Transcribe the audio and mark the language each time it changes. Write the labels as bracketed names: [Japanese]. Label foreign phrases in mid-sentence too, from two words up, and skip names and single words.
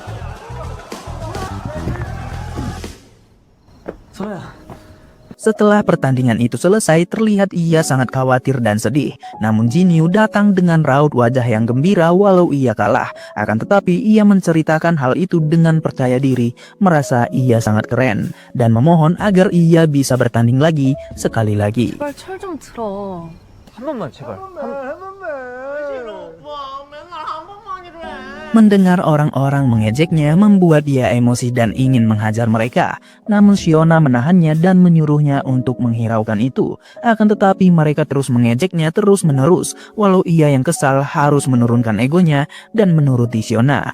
[Indonesian] Setelah pertandingan itu selesai, terlihat ia sangat khawatir dan sedih. Namun Jinyu datang dengan raut wajah yang gembira walau ia kalah. Akan tetapi ia menceritakan hal itu dengan percaya diri, merasa ia sangat keren, dan memohon agar ia bisa bertanding lagi sekali lagi. [Korean] 제발 철 좀 들어. 한 번만 제발. [Indonesian] Mendengar orang-orang mengejeknya membuat dia emosi dan ingin menghajar mereka. Namun Siona menahannya dan menyuruhnya untuk menghiraukan itu. Akan tetapi mereka terus mengejeknya terus-menerus, walau ia yang kesal harus menurunkan egonya dan menuruti Siona.